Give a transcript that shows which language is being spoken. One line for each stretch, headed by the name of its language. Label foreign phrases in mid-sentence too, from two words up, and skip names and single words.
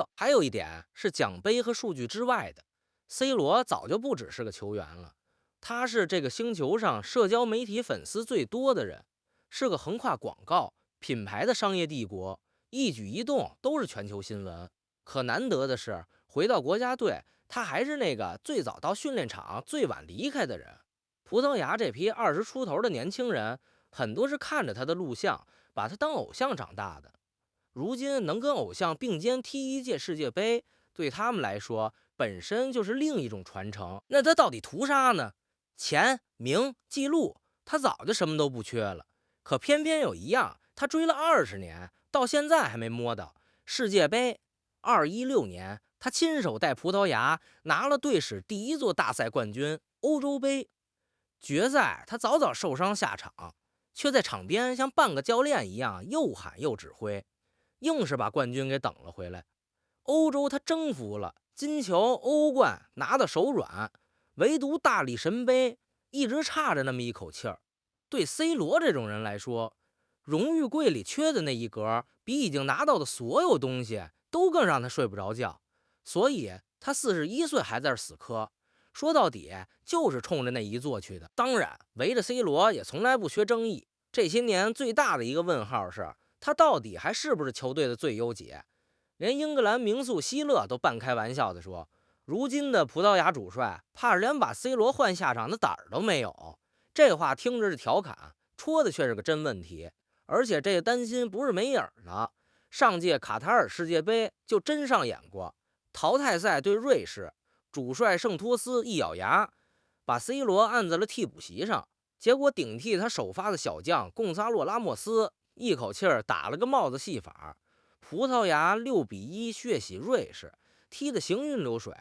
Chinese: 還有一點是獎杯和數据之外的，C 羅早就不只是個球員了，他是這個星球上社交媒體粉絲最多的人，是個橫跨廣告、品牌的商業帝國，一舉一動都是全球新聞。可難得的是，回到國家隊，他還是那個最早到訓練場、最晚離開的人。葡萄牙這批20出頭的年輕人，很多是看着他的錄像，把他當偶像長大的。如今能跟偶像並肩踢一屆世界杯，對他們來說本身就是另一種傳承。那他到底圖啥呢？錢、名、记錄，他早就什麼都不缺了。可偏偏有一樣，他追了20年，到現在還沒摸到世界杯。2016年，他親手帶葡萄牙拿了队史第1座大賽冠軍——歐洲杯。決賽他早早受傷下場，卻在場邊像半個教練一樣又喊又指揮，硬是把冠軍給等了回來。歐洲他征服了，金球、歐冠拿得手軟，唯獨大力神杯一直差着那麼一口氣兒。對 C 羅這種人來說，榮譽櫃裡缺的那一格，比已經拿到的所有東西都更讓他睡不着覺。所以他41歲還在這死磕， 說到底就是衝着那一座去的。当然，圍着 C 羅也從来不缺争議。這些年最大的一个問號是，他到底還是不是球隊的最優解？連英格蘭名宿希勒都半開玩笑地說，如今的葡萄牙主帥怕是連把 C 羅換下場的膽兒都沒有。這話聽着是調侃，戳的卻是個真問題。而且這個擔心不是沒影的，上屆卡塔爾世界杯就真上演過，淘汰賽對瑞士，主帥聖托斯一咬牙，把 C 羅按在了替補席上，結果頂替他首發的小將貢薩洛拉莫斯一口氣兒打了個帽子戲法，葡萄牙6-1血洗瑞士，踢得行雲流水。